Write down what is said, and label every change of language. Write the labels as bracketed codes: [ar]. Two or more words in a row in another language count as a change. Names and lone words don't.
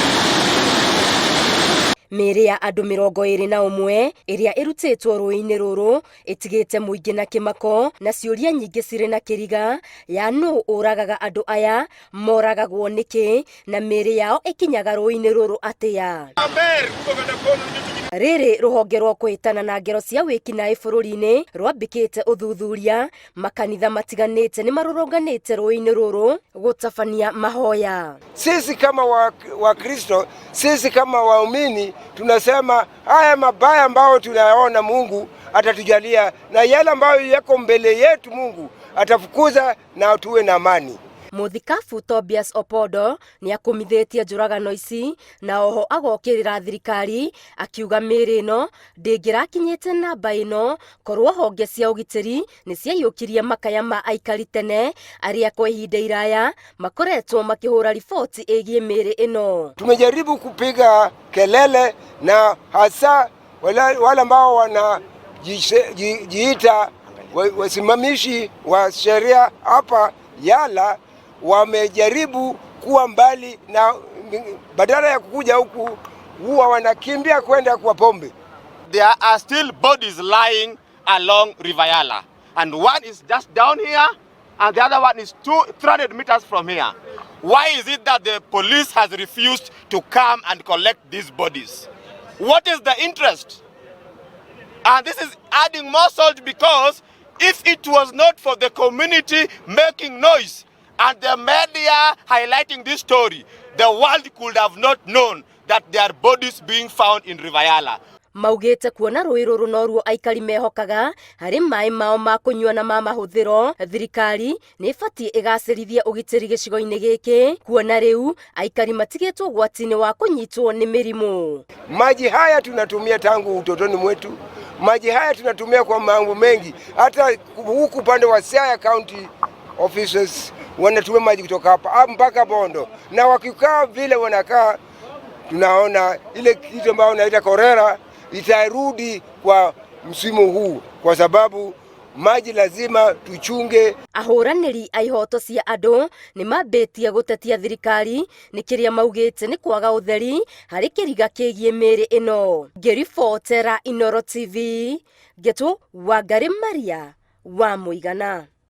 [ki] Mĩĩrĩ ya andũ 21 ĩrĩa ĩrutĩtwo rũũĩ-inĩ rũrũ ĩtigĩte mũingĩ na kĩmako, na ciũria nyingĩ cirĩ na kĩriga ya nũũ ũragaga andũ aya, moragagwo nĩkĩ, na mĩĩrĩ yao ĩkinyaga rũũĩ-inĩ rũrũ atĩa. Rĩrĩ rũhonge rwa kũhĩtana na ngero cia wĩkinaĩ bũrũri-inĩ rwambĩkĩte ũthuthuria, makanitha matiganĩte nĩ marũrũnganĩte rũũĩ-inĩ rũrũ gũtabania mahoya. [sw] Sisi kama Wakristo, sisi kama waumini tunasema haya mabaya ambayo tunayaona Mungu atatujalia, na yale ambayo yako mbele yetu Mungu atafukuza na tuwe na amani. [ki] Mũthikabu Tobias Opondo nĩ akũmithĩtie njũragano ici, na oho agokĩrĩra thirikari akiuga mĩĩrĩ ĩno ndĩngĩrakinyĩte namba ĩno, korwo honge cia ũgitĩri nĩ ciaiyũkirie makaya ma aikari tene arĩa kwa ihinda iraya makoretwo makĩhũra riboti ĩgiĩ mĩĩrĩ ĩno. [sw] Tumejaribu kupiga kelele na hasa wale ambao wanajiita wasimamishi wa sheria hapa Yala wamejaribu kuwa mbali, na badala ya kukuja huku huwa wanakimbia kwenda kwa pombe. [en] There are still bodies lying along River Yala, and one is just down here and the other one is 300 meters from here. Why is it that the police has refused to come and collect these bodies? What is the interest? And this is adding more salt, because if it was not for the community making noise and the media highlighting this story, the world could have not known that there are bodies being found in River Yala. [ki] Maugĩte kuona rũũĩ rũrũ noruo aikari mehokaga harĩ maĩ mao ma kũnyua na ma mahũthĩro, thirikari nĩ ĩbatiĩ ĩgacĩrithie ũgitĩri gĩcigo-inĩ gĩkĩ, kuona rĩu aikari matigĩtwo ũgwati-inĩ wa kũnyitwo nĩ mĩrimũ. [sw] Maji haya tunatumia tangu utotoni mwetu. Maji haya tunatumia kwa mambo mengi. Hata huku upande wa Siaya County offices wanatumia maji kutoka hapa mpaka Bondo, na wakikaa vile wanakaa, tunaona ile kitu ambayo inaita korera itarudi kwa msimu huu, kwa sababu maji lazima tuchunge. [ki] Ahũranĩri a ihoto cia andũ nĩ mambĩtie gũtetia thirikari nĩ kĩrĩa maugĩte nĩ kwaga ũtheri harĩ kĩriga kĩgiĩ mĩĩrĩ ĩno. Ngĩribotera Inooro TV, Ngetũ Wangari Maria wa Mũigana.